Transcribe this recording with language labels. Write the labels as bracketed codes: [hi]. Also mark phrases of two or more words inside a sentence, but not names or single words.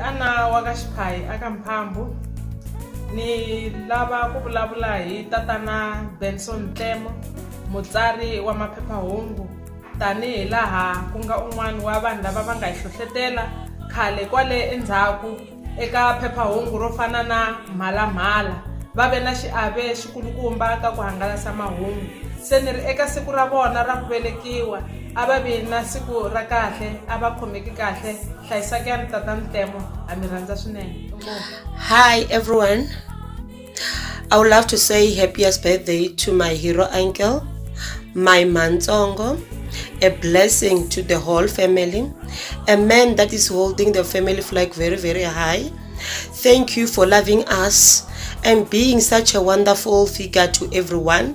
[ts] Ana wa ka Xiphayi aka Mphambu ni lava ku vulavula hi tatana Benson Tlemo, mutsari wa maphephahungu, tanihi laha ku nga un'wana wa vanhu lava va nga hi hlohlotela khale kwale endzhaku eka phephahungu ro fana na Mhalamhala. Va ve na xiave xikulukumba ka ku hangalasa mahungu. Se ni ri eka siku ra vona ra ku velekiwa a va vi na siku ra kahle, a va khomeki kahle. Hlayisakani tatana Tlemo, ha mi rhandza swinene. [en] Hi everyone. I would love to say happiest birthday to my hero uncle, my Mantsongo, a blessing to the whole family, a man that is holding the family flag very, very high. Thank you for loving us and being such a wonderful figure to everyone.